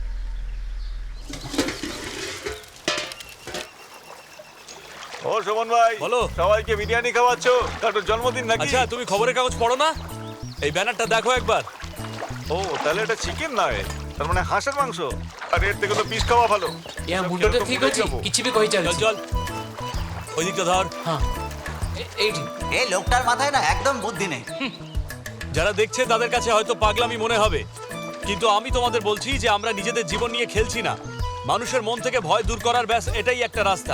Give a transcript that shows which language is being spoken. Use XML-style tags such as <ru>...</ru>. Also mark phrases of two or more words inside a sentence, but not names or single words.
<bn>ও সুমন ভাই, বলো। সবাইকে বিরিয়ানি খাওয়াচ্ছো? কারোর জন্মদিন নাকি? আচ্ছা, তুমি খবরের কাগজ পড়ো না? এই ব্যানারটা দেখো একবার। ও তাহলে এটা চিকেন নয়, তার মানে হাঁসের মাংস। আর এর থেকে তো পিস খাওয়া ভালো।</bn> <or>ୟା ମୁଣ୍ଡ ତ ଠିକ ଅଛି, କିଛି ବି କହି</or> <bn>চল</bn> <or>ଚାଲିଛି।</or> <bn>চল, ওই দিকটা ধর।</bn> <or>ହଁ এইটি</or> <bn>এই লোকটার মাথায় না একদম বুদ্ধি নেই। যারা দেখছে তাদের কাছে হয়তো পাগলামি মনে হবে, কিন্তু আমি তোমাদের বলছি যে আমরা নিজেদের জীবন নিয়ে খেলছি না। মানুষের মন থেকে ভয় দূর করার ব্যাস এটাই একটা রাস্তা।</bn>